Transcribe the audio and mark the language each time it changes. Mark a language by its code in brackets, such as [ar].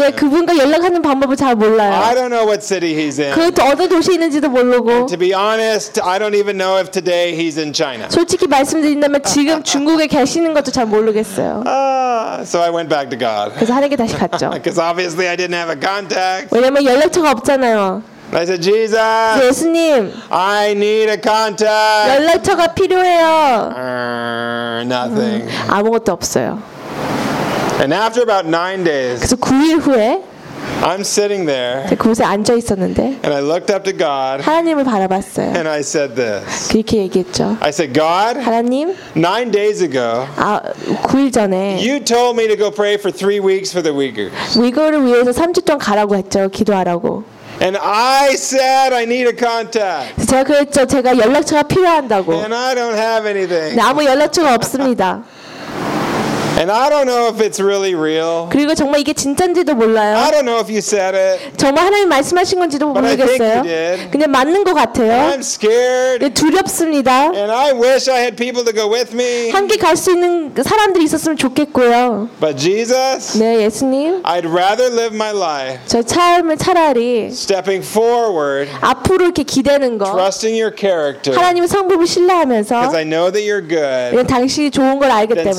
[ko] 근데 그분과 연락하는 방법을 잘 몰라요. [en] I don't know what city he's in. [ko] 그 어디 도시에 있는지도 모르고. [en] And to be honest, I don't even know if today he's in China. [ko] 솔직히 말씀드린다면 지금 중국에 계시는 것도 잘 모르겠어요. [en] So I went back to God. [ko] 그래서 하나님께 다시 갔죠. [en] Because obviously I didn't have a contact. [ko] 왜냐면 연락처가 없잖아요. [en] I said, Jesus. [ko] 예수님. [en] I need a contact. [ko] 연락처가 필요해요. [en] Nothing. [ko] 아무것도 없어요. [en] And after about 9 days, [ko] 그래서 9일 후에, [en] I'm sitting there. [ko] 제가 그곳에 앉아 있었는데, [en] and I looked up to God. [ko] 하나님을 바라봤어요. [en] And I said this. [ko] 그렇게 얘기했죠. [en] I said, God. [ko] 하나님. [en] 9 days ago. [ko] 아, 9일 전에. [en] You told me to go pray for 3 weeks for the Uyghurs. [ko] 위구르를 위해서 3주 동안 가라고 했죠. 기도하라고. [en] And I said I need a contact. [ko] 제가 그랬죠. 제가 연락처가 필요한다고. [en] And I don't have anything. [ko] 나 아무 연락처가 없습니다. [en] And I don't know if it's really real. [ko] 그리고 정말 이게 진짠지도 몰라요. [en] I don't know if you said it. [ko] 정말 하나님 말씀하신 건지도 모르겠어요. [en] But I think you did. [ko] 근데 맞는 것 같아요. [en] I'm scared. [ko] 네, 두렵습니다. [en] And I wish I had people to go with me. [ko] 함께 갈 수 있는 사람들이 있었으면 좋겠고요. [en] But Jesus. [ko] 네, 예수님. [en] I'd rather live my life. [ko] 저 삶을 차라리. [en] Stepping forward. [ko] 앞으로 이렇게 기대는 거. [en] Trusting your character. [ko] 하나님의 성품을 신뢰하면서. [en] Because I know that you're good. [ko] 네, 당신이 좋은 걸 알기 때문에.